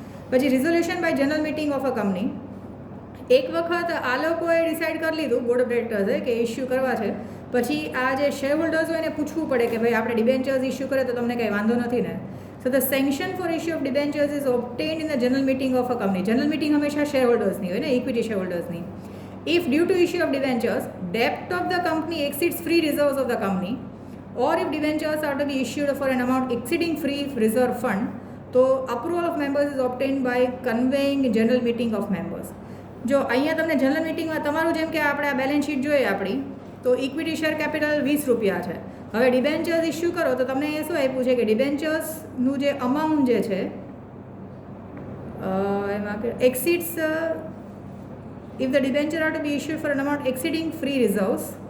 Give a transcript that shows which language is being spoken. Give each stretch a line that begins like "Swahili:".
Gujarati: પછી
English: Resolution by general meeting of a company.
Gujarati: એક વખત આ લોકોએ ડિસાઇડ કરી લીધું બોર્ડ ઓફ ડિરેક્ટર્સે કે ઇસ્યુ કરવા છે, પછી આ જે શેર હોલ્ડર્સ હોય એને પૂછવું પડે કે ભાઈ આપણે ડિબેન્ચર્સ ઇસ્યુ કરે તો તમને કંઈ વાંધો નથી ને.
English: So the sanction for issue of debentures is obtained in the general meeting of a company.
Gujarati: General meeting હંમેશા શેર હોલ્ડર્સની હોય ને, equity share હોલ્ડર્સની.
English: If due to issue of debentures ડેપ્ટ of the company એક્સીડ્સ free reserves of the company, or if debentures are to be issued for an amount exceeding free reserve fund, તો approval of members is obtained by conveying general meeting of members.
Gujarati: જો અહીંયા તમને general મિટિંગમાં તમારું જેમ કે આપણે આ બેલેન્સ શીટ જોઈએ આપણી, તો ઇક્વિટી શેર કેપિટલ 20 રૂપિયા છે. હવે ડિબેન્ચર્સ ઇસ્યુ કરો તો તમને એ શું આપ્યું છે કે ડિબેન્ચર્સનું જે અમાઉન્ટ જે છે એમાં
English: Exceeds if the debenture are to be issued for an amount exceeding free reserves.